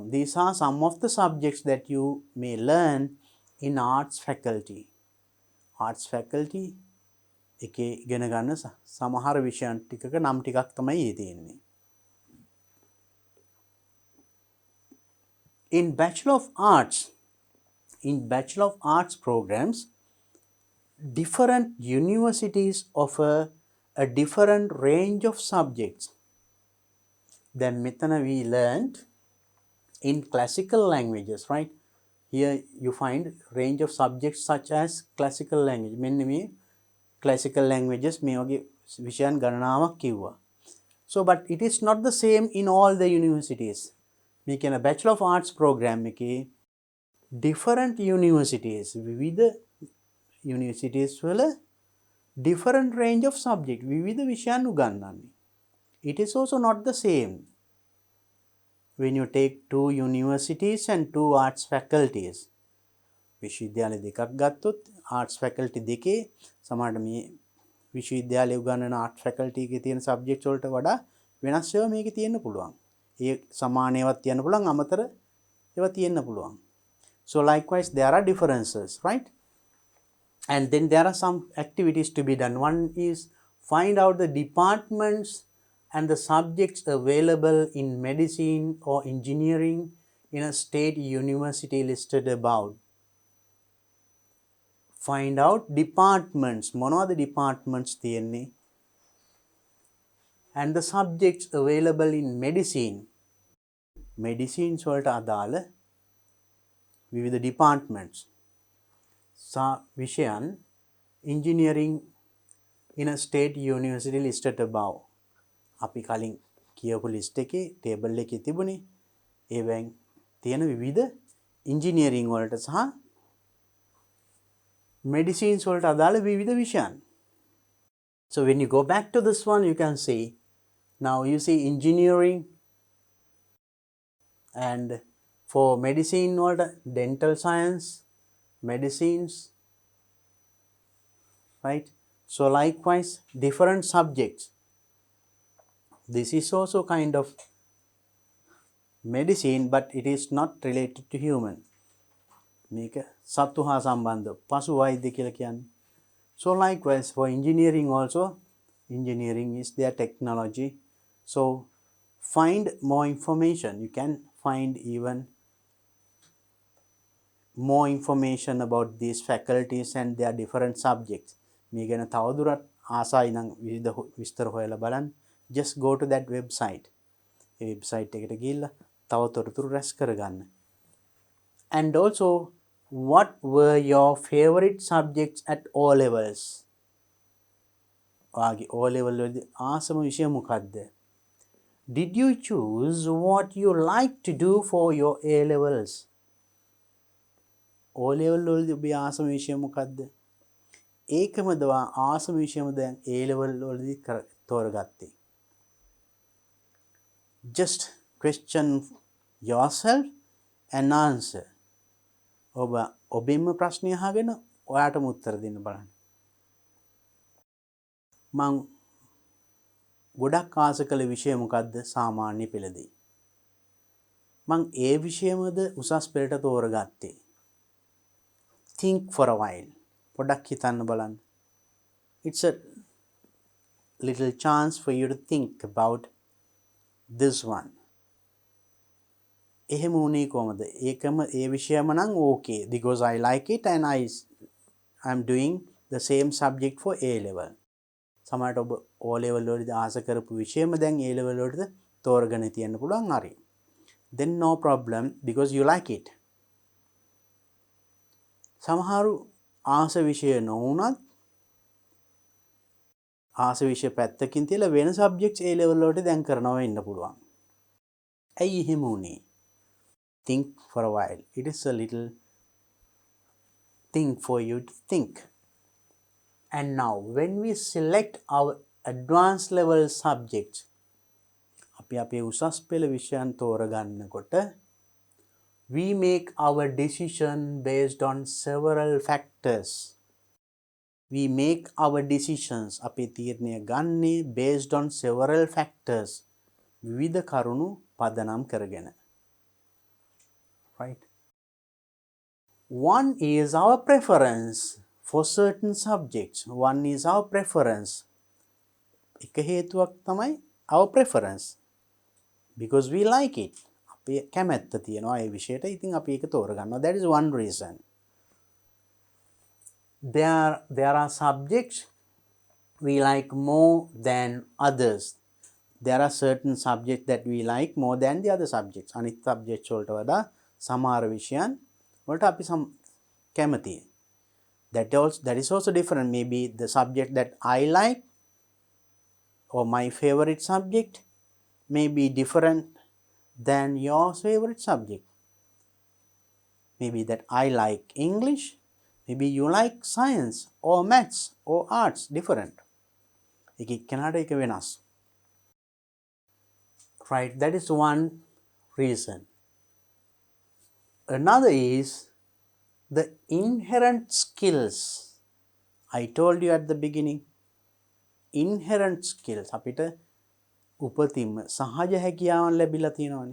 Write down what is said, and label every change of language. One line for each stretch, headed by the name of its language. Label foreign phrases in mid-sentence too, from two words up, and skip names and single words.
English: These are some of the subjects that you may learn in arts faculty. Arts faculty
Sinhala: එකේ ඉගෙන ගන්න සමහර විෂයන් ටිකක නම් ටිකක් තමයි තියෙන්නේ.
English: In Bachelor of Arts programs, different universities offer a different range of subjects. Then මෙතන we learned in classical languages, right? Here you find range of subjects such as classical language.
Sinhala: මෙන්න මේ
English: classical languages
Sinhala: මේ වගේ විෂයන් ගණනාවක් කිව්වා.
English: So but it is not the same in all the universities.
Sinhala: මේ කියන Bachelor of Arts program එකේ
English: different universities
Sinhala: විවිධ universities වල
English: different range of subject
Sinhala: විවිධ විෂයන් උගන්වන්නේ.
English: It is also not the same when you take two universities and two arts faculties.
Sinhala: විශ්වවිද්‍යාල දෙකක් ගත්තොත්
English: arts faculty
Sinhala: දෙකේ සමහරට මේ විශ්වවිද්‍යාලයේ උගන්වන
English: art faculty
Sinhala: එකේ තියෙන subjects වලට වඩා වෙනස් ඒවා මේකේ තියෙන්න පුළුවන්. ඒ සමාන ඒවාත් තියෙන්න පුළුවන්, අමතර ඒවා තියෙන්න පුළුවන්.
English: So likewise there are differences, right? And then there are some activities to be done. One is find out the departments and the subjects available in medicine or engineering in a state university listed above. Find out departments.
Sinhala: මොනවද departments තියෙන්නේ?
English: And the subjects available in medicine.
Sinhala: Medicines වලට අදාළ විවිධ departments.
English: විෂයන් engineering in a state university listed above.
Sinhala: අපි කලින් කියපු list එකේ table එකේ තිබුණේ ඒවෙන් තියෙන විවිධ engineering වලට සහ medicines වලට අදාළ විවිධ විෂයන්.
English: So when you go back to this one, you can see now you see engineering, and for medicine වලට dental science, medicines, right? So likewise different subjects. This is also kind of medicine, but it is not related to human.
Sinhala: මේක සත්තු හා සම්බන්ධ පශු වෛද්‍ය කියලා කියන්නේ.
English: So likewise for engineering also, engineering is their technology. So find more information. You can find even more information about these faculties and their different subjects.
Sinhala: මේ ගැන තවදුරටත් ආසයි නම් විවිධ විස්තර හොයලා බලන්න.
English: Just go to that website.
Sinhala: ඒ website එකට ගිහිල්ලා තව තොරතුරු රැස් කරගන්න.
English: And also, what were your favorite subjects at O levels?
Sinhala: ඔයාගේ O level වලදී ආසම විෂය මොකක්ද?
English: Did you choose what you like to do for your A levels?
Sinhala: O level වලදී ඔබේ ආසම විෂය මොකක්ද? ඒකමද ආසම විෂයම දැන් A level වලදී තෝරගත්තේ.
English: Just question yourself and answer.
Sinhala: ඔබෙන්ම ප්‍රශ්නය අහගෙන ඔයාටම උත්තර දෙන්න බලන්න. මං ගොඩක් ආස කළ විෂය මොකද්ද සාමාන්‍ය පෙළදී? මං ඒ විෂයමද උසස් පෙළට තෝරගත්තේ.
English: Think for a while.
Sinhala: පොඩක් හිතන්න බලන්න.
English: It's a little chance for you to think about this one.
Sinhala: එහෙම උනේ කොහමද? ඒකම ඒ විෂයම නම්
English: okay because I like it and I'm doing the same subject for A level.
Sinhala: සමහරට ඔබ O level වලදී ආස කරපු විෂයම දැන් A level වලට තෝරගෙන තියන්න පුළුවන් හරි.
English: Then no problem because you like it.
Sinhala: සමහරු ආස විෂය නොවුනත් ආස විෂය පැත්තකින් තියලා වෙන subjects A level වලට දැන් කරනවා වෙන්න පුළුවන්. ඇයි එහෙම උනේ?
English: Think for a while. It is a little thing for you to think. And now when we select our advanced level subjects,
Sinhala: අපි අපේ උසස් පෙළ විෂයන් තෝරගන්නකොට
English: we make our decision based on several factors. We make our decisions
Sinhala: අපේ තීරණය ගන්නේ
English: based on several factors.
Sinhala: විවිධ කරුණු පදනම් කරගෙන.
English: Right? One is our preference for certain subjects. One is our preference.
Sinhala: එක හේතුවක් තමයි
English: our preference. Because we like it.
Sinhala: අපේ කැමැත්ත තියෙනවා ඒ විෂයට. ඉතින් අපි ඒක තෝරගන්නවා.
English: That is one reason. There are subjects we like more than others. There are certain subjects that we like more than the other subjects.
Sinhala: අනිත් subjects වලට වඩා සමහර විෂයන් වලට අපි කැමතියි.
English: That is also different. Maybe the subject that I like or my favorite subject may be different than your favorite subject. Maybe that I like English, maybe you like science or maths or arts, different.
Sinhala: එක එක්කෙනාට එක වෙනස්.
English: Right, that is one reason. Another is the inherent skills. I told you at the beginning, inherent skills.
Sinhala: අපිට උපතින්ම සහජ හැකියාවන් ලැබිලා තියෙනවානේ.